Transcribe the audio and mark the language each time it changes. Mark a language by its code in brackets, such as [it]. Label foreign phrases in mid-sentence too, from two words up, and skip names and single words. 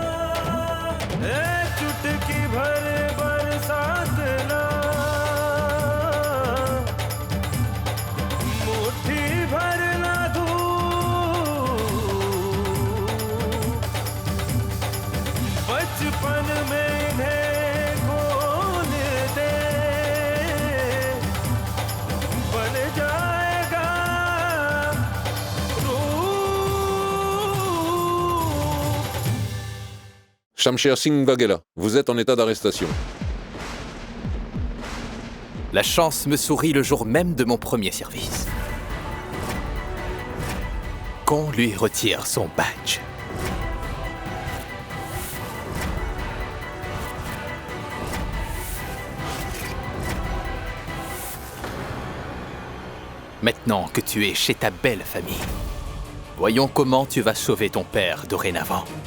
[hi] चुटकी भर बरसात ना, मुट्ठी भर ना धूप, बचपन में इन्हें खोल दे, बन जाएगा रूप। [fr] Shamsher Singh Waghela, vous êtes en état d'arrestation. La chance me sourit le jour même de mon premier service. Qu'on lui retire son badge. Maintenant que tu es chez ta belle famille, voyons comment tu vas sauver ton père dorénavant.